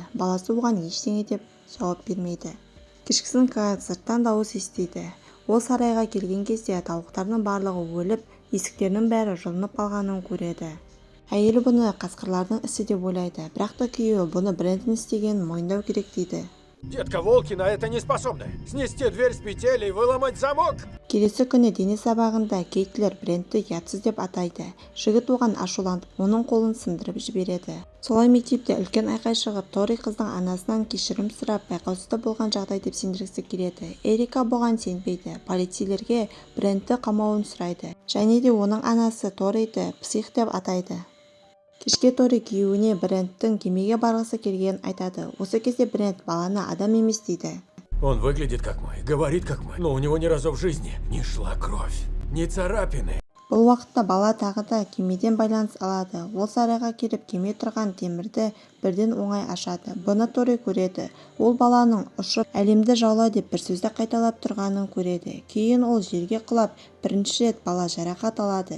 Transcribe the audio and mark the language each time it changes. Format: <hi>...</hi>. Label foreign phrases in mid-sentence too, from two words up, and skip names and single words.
<kk>Баласы оған ештеңе деп жауап бермейді. Кешкісін Кайл сырттан дауыс естиді. Ол сарайға келген кезде тауықтардың барлығы өліп, есіктерінің бәрі жұлынып қалғанын көреді. Әйелі бұны қасқырлардың ісі деп ойлайды. Бірақ та күйеуі бұны Брэндон істегенін мойындау керек дейді.</kk> <ru>Детка, волки на это не способны. Снести дверь с петель и выломать замок.</ru> <kk>Келесі күні дене сабағында Кейтлер Брэндті ұятсыз деп атайды. Жігіт оған ашуланып, оның қолын сындырып жібереді. Солай мектепте үлкен айқай шығып, Тори қыздың анасынан кешірім сұрап, байқаусызда болған жағдай деп сендіргісі келеді. Эрика бұған сенбейді. Полицейлерге Брэндті қамауын сұрайды. Және де оның анасы Ториді псих деп атайды. Кешке Тори күйеуіне Брэндтің кемеге барғысы келгенін айтады. Осы кезде Брэнд баланы адам емес дейді.</kk> <ru>Он выглядит как мой, говорит как мой, но у него ни разу в жизни не шла кровь, ни царапины.</ru> <kk>Бұл уақытта бала тағы да кемеден байланыс алады. Ол сарайға келіп кеме тұрған темірді бірден оңай ашады. Бұны Тори көреді. Ол баланың ұшып әлемді жаула деп бір сөзді қайталап тұрғанын көреді. Кейін ол жерге құлап, бірінші рет бала жарақат алады.</kk>